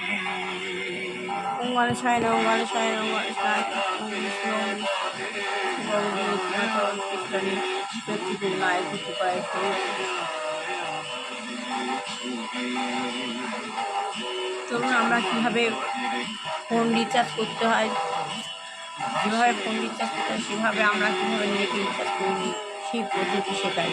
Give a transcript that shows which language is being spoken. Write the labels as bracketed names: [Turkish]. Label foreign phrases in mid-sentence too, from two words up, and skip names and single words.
[Sanskrit] ओम गणेशाय नमः, ओम गणेशाय नमः, गणेशाय ओम विष्णु ओम भगवती कृष्णानी चतुर्गुणाय कृतिकाय। [Bangla] চলুন আমরা কীভাবে [English] phone recharge [Bangla] করতে হয়, যেভাবে [English] phone recharge [Bangla] করতে হয় সেভাবে আমরা কীভাবে [English] net recharge [Bangla] করে নিই সেই পদ্ধতি শেখাই।